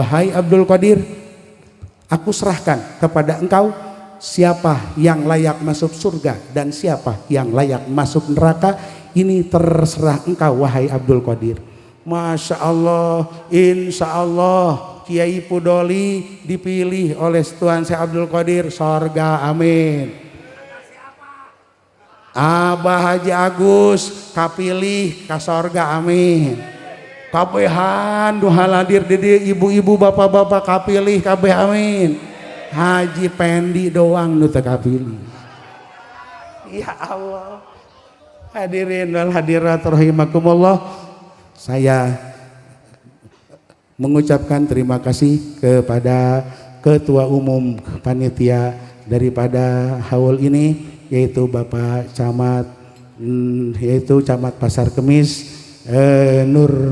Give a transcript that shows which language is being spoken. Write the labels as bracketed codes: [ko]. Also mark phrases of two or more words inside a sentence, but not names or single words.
[id] Wahai Abdul Qadir, aku serahkan kepada engkau siapa yang layak masuk surga dan siapa yang layak masuk neraka, ini terserah engkau wahai Abdul Qadir. [ar] Masya Allah, insya Allah [id] Kiai Pudoli dipilih oleh Tuan Syekh Abdul Qadir sorga, amin. [su] Abah Haji Agus kapilih ka sorga, amin. Kabehan duha hadir di ibu-ibu bapak-bapak kapilih kabeh, amin. Haji Pendi doang nu teu kapilih. [ar] Ya Allah. Hadirin wal hadirat rahimakumullah, [id] saya mengucapkan terima kasih kepada Ketua Umum Panitia daripada haul ini, yaitu Bapak Camat, yaitu Camat Pasar Kemis, Nur